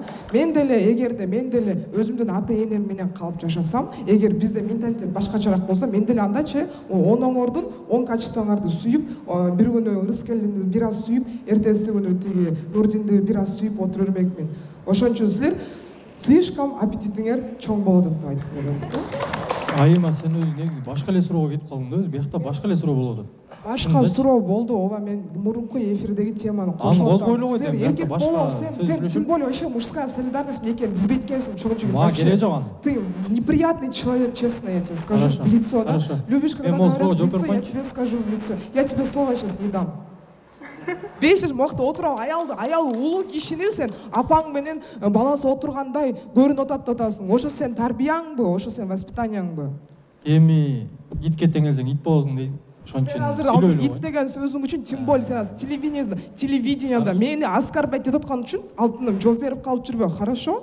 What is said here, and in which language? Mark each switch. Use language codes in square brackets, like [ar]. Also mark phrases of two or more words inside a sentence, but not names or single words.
[ky] Мен деле өзүмдүн ата-энем менен калып жашасам, эгер бизде менталитет башкачараак болсо, мен деле андачы оноңордун 10 качествоңарды сүйүп, бир күнү Рыскелдинди бир аз сүйүп, эртеси күнү тиги Нурдинди бир аз сүйүп отура бермекмин. Ошон үчүн силер слишком аппетитиңер чоң болот деп айтып коем. Айыма, сен өзү негизи башка эле суроого кетип калдың да, өзү биякта башка эле суроо болуп атат. Башка суроо болду, ооба мен мурунку эфирдеги теманы кошуп атам. Козгойлу го дейм, эркек болуп, сен [ru] тем более вообще мужская солидарность [ky] экенин билбейт экенсиң, чоң жигит. Мага кереги жок анын. [ru] Ты неприятный человек, честно я тебе скажу в лицо, да? Любишь, когда говорят в лицо, я тебе скажу в лицо. Я тебе слово сейчас не дам. [ky] Бесиш мокто отуруп аял улуу кишини сен апаң менен баласы отургандай көрүнүп атасың. Ошо сен тарбияңбы, ошо сен воспитанияңбы? Эми итке теңелсең ит болосуң дейсиң. Ошон үчүн сен азыр ит деген сөзүң үчүн [ru] тем более [ky] сен азыр телевиденияда мени оскорблять этип аткан үчүн алтыным жооп берип калып жүрбө, хорошо?